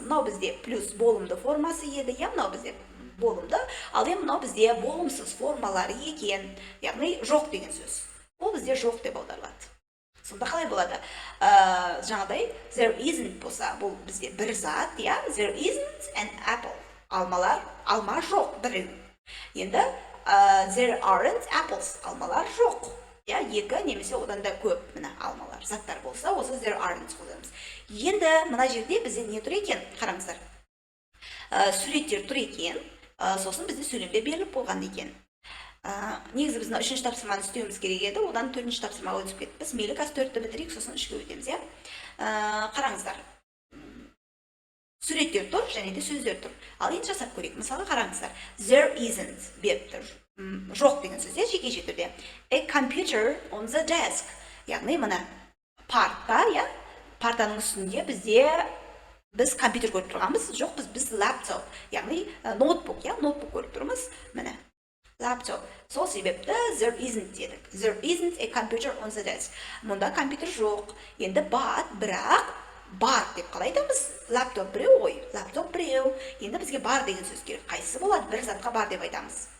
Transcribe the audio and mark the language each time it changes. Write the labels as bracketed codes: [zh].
[kk] Мынау бізде плюс болымды формасы еді, мынау бізде болымды, ал мынау бізде болымсыз формалары екен, яғни жоқ деген сөз. ол бізде жоқ деп аударылады. Сонда қалай болады? Жаңағыдай there isn't болса, бұл бізде бір зат, иә? [en] There isn't an apple. [kk] Алма жоқ, біреу. Енді [en] there aren't apples. [kk] Алмалар жоқ. Я, екі немесе одан да көп мына алмалар, заттар болса, осы there aren't қолданамыз. Енді мына жерде бізде не тұр екен? Қараңыздар. Суреттер тұр екен, сосын бізде сөйлемде беріліп болған екен. Негізі біз үшінші тапсырманы істеуіміз керек еді, одан төртінші тапсырмаға өтіп кеттік. Біз мейлі қазір 4-ті бітірейік, сосын 3-ге өтеміз, иә? Қараңыздар. Суреттер тұр, және де сөздер тұр. Ал енді жасап көрейік. Мысалы, қараңыздар. There isn't беріп тұр. Жоқ деген сөзде жекеше түрде. [en] A computer on the desk. [kk] Яғни мына партта, иә? Партаның үстінде біз компьютер көріп тұрғанбыз, жоқ, біз лаптоп, яғни ноутбук, иә? Ноутбук көріп тұрмыз. Міне. Laptop. Сол себепті there isn't дедік. [en] There isn't a computer on the desk. [kk] Мұнда компьютер жоқ. Енді бірақ бар деп қалай айтамыз? Лаптоп біреу ғой. Лаптоп біреу. Енді бізге бар деген сөз керек. Қайсысы болады? Бір затқа бар деп айтамыз.